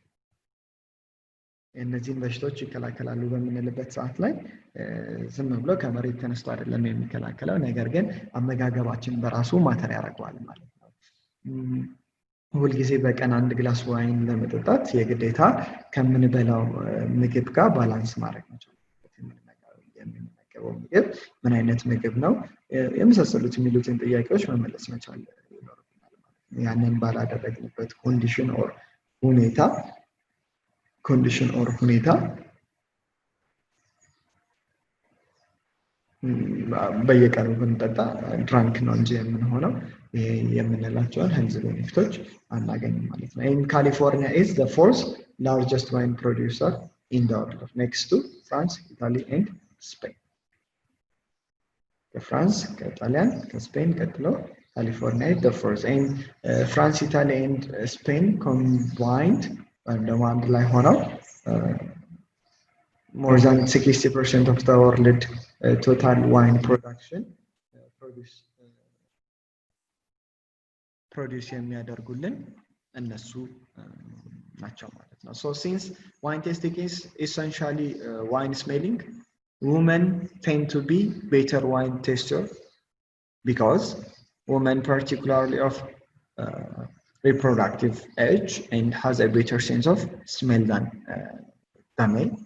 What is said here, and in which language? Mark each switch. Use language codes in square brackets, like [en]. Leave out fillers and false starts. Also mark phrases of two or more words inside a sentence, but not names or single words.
[am] እነዚህን በሽታዎች ይከላከላሉ በምንልበት ሰዓት ላይ ዝም ብሎ ከመሬት ተነስቶ አይደለም የሚከላከለው፣ ነገር ግን አመጋገባችን በራሱ ማተር ያደርገዋል ማለት ነው። ሁልጊዜ በቀን አንድ [en] glass wine [am] ለመጠጣት የግዴታ ከምንበላው ምግብ ጋር ባላንስ ማድረግ መቻል የምንመገበው ምግብ ምን አይነት ምግብ ነው የመሳሰሉት የሚሉትን ጥያቄዎች መመለስ መቻል ይኖርብናል። ያንን ባላደረግንበት ኮንዲሽን ኦር ሁኔታ በየቀኑ ብንጠጣ ድራንክ ነው እንጂ የምንሆነው የምንላቸውን [en] health benefits [am] አናገኝም ማለት ነው። [en] In California is the fourth largest wine producer in the world, next to France, Italy and Spain. France, [am] ከጣሊያን ከስፔን ቀጥሎ ካሊፎርኒያ [en] is the fourth. And France, Italy and Spain combined [am] ወይም ደግሞ አንድ ላይ ሆነው [en] more than 60% of the world total wine production produce [am] የሚያደርጉልን እነሱ ናቸው ማለት ነው። [en] So since wine tasting is essentially wine smelling, women tend to be better wine taster because women particularly of reproductive age and has a better sense of smell than men.